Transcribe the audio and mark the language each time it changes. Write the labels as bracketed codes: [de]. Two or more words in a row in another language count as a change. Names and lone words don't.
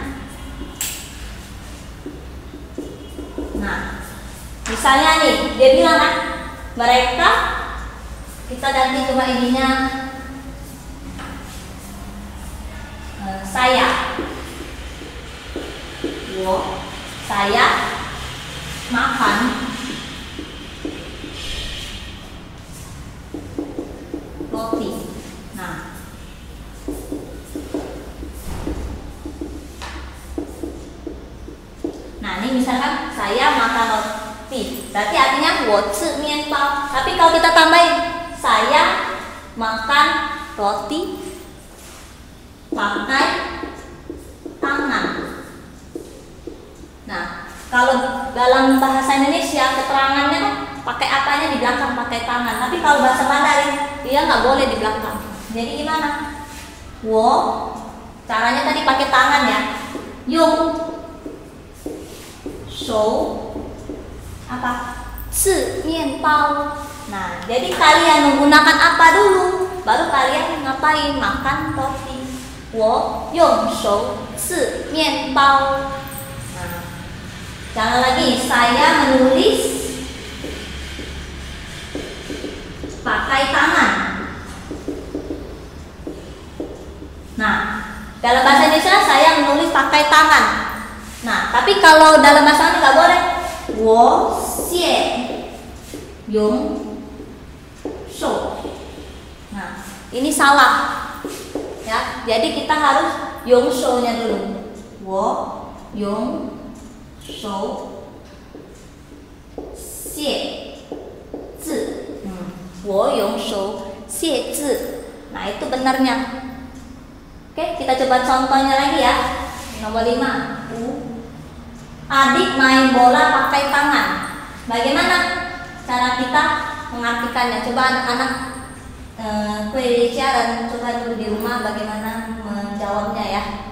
[id] Nah, misalnya nih, dia bilang kan, mereka, kita ganti cuma ininya, saya makan roti. Nah, ini misalkan saya makan roti, berarti artinya [zh] 我吃面包. [id] Tapi kalau kita tambahin saya makan roti pakai tangan. Nah, kalau dalam bahasa Indonesia keterangannya kan pakai apanya di belakang, pakai tangan. Tapi kalau bahasa Mandarin dia nggak boleh di belakang. Jadi gimana? 我 caranya tadi pakai tangan ya. [zh] 用手 apa? 吃面包. [id] Nah, jadi kalian menggunakan apa dulu? Baru kalian ngapain? Makan roti. [zh] 我用手吃面包. [id] Nah, jangan lagi saya menulis pakai tangan. Nah, dalam bahasa Indonesia saya menulis pakai tangan. Nah, tapi kalau dalam bahasa Inggris nggak boleh. [zh] 我写用手. [id] Nah, ini salah. Ya, jadi kita harus [zh] 用手- [id] nya dulu. [zh] 我用手写字. 我用手写字. [id] Nah, itu benarnya. Oke, kita coba contohnya lagi ya. Nomor 5. Adik main bola pakai tangan. Bagaimana cara kita mengartikannya? Coba anak-anak dan coba dulu di rumah bagaimana menjawabnya ya.